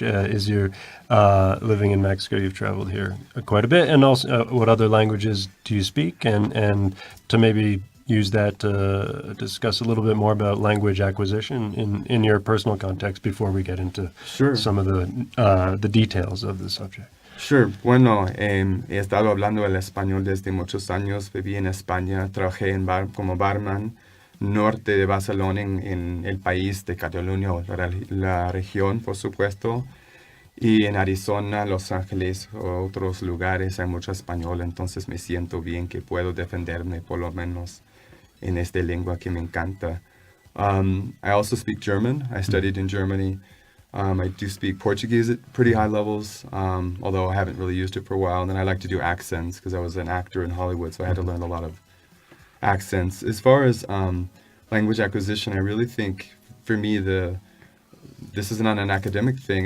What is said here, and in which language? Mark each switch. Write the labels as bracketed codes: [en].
[en] Is your living in Mexico? You've traveled here quite a bit, and also what other languages do you speak? And to maybe use that to discuss a little bit more about language acquisition in your personal context before we get into some of the details of the subject. Sure. [es] Bueno, he estado hablando el español desde muchos años. Viví en España, trabajé como barman norte de Barcelona, en el país de Cataluña, la región, por supuesto. Y en Arizona, Los Ángeles, otros lugares hay mucho español, entonces me siento bien que puedo defenderme por lo menos en esta lengua que me encanta. [en] I also speak German. I studied in Germany. I do speak Portuguese at pretty high levels, although I haven't really used it for a while. And then I like to do accents because I was an actor in Hollywood, so I had to learn a lot of accents. As far as language acquisition, I really think for me this is not an academic thing.